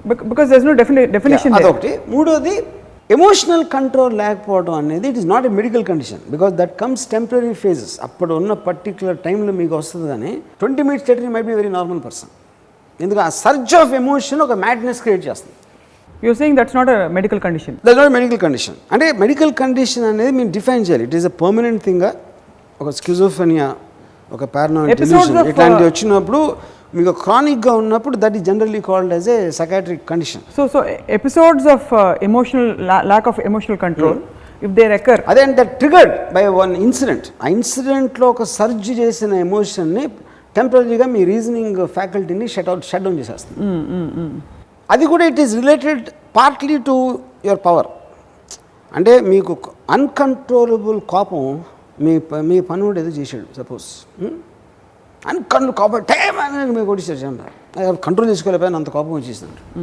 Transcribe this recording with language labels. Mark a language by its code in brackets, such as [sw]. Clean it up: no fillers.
[en] Because there is no definition. [te] అదొకటి. మూడోది, emotional control లేకపోవడం అనేది [en] It is not a medical condition, because that comes temporary phases. [te] అప్పుడు ఉన్న పర్టికులర్ టైంలో మీకు వస్తుంది, కానీ [en] 20 minutes later might be very normal person. [te] ఎందుకంటే ఆ సర్జ్ ఆఫ్ ఎమోషన్ ఒక మ్యాడ్నెస్ క్రియేట్ చేస్తుంది. [en] You're saying that's not a medical condition. That's not a medical condition. [te] అంటే మెడికల్ కండిషన్ అనేది మేము డిఫైన్ చేయాలి. [en] It is a permanent thing. [te] ఒక schizophrenia, ఒక పారానాయిడ్ డెల్యూషన్ ఇట్లాంటివి వచ్చినప్పుడు మీకు క్రానిక్గా ఉన్నప్పుడు [en] That is generally called as a psychiatric condition. So episodes of emotional lack of emotional control, if they recur, [te] అదే అంటే ట్రిగర్డ్ బై వన్ ఇన్సిడెంట్. ఆ ఇన్సిడెంట్లో ఒక సర్జ్ చేసిన ఎమోషన్ని టెంపరీగా మీ రీజనింగ్ ఫ్యాకల్టీని షట్ డౌన్ చేసేస్తుంది. అది కూడా [en] It is related partly to your power. [te] అంటే మీకు అన్కంట్రోలబుల్ కోపం, మీ పనుడు ఏదో చేశాడు సపోజ్, కోపం టైం మీకు కొట్టేసాడు, కంట్రోల్ చేసుకోలేకపోయినా అంత కోపం వచ్చేసింది.